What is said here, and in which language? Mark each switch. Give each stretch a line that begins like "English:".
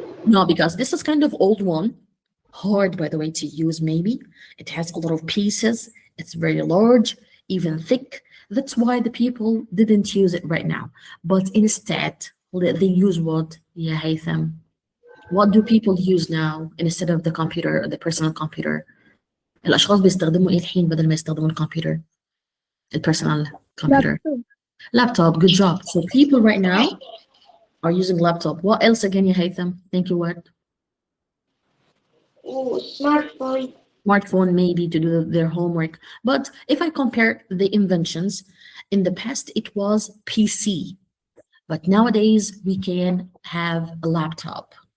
English: No, because this is kind of old one. Hard, by the way, to use maybe. It has a lot of pieces. It's very large, even thick. That's why the people didn't use it right now. But instead, they use what? Yeah, Haytham. What do people use now instead of the computer, the personal computer?
Arabic: الأشخاص بيستخدموا إيه الحين بدل ما يستخدموا الكمبيوتر؟ البيرسونال computer.
English: Laptop, good job. So people right now are using laptop. What else again, ya Haytham? Thank you, what? Oh, smartphone. Smartphone maybe to do their homework. But if I compare the inventions, in the past it was PC, but nowadays we can have a laptop.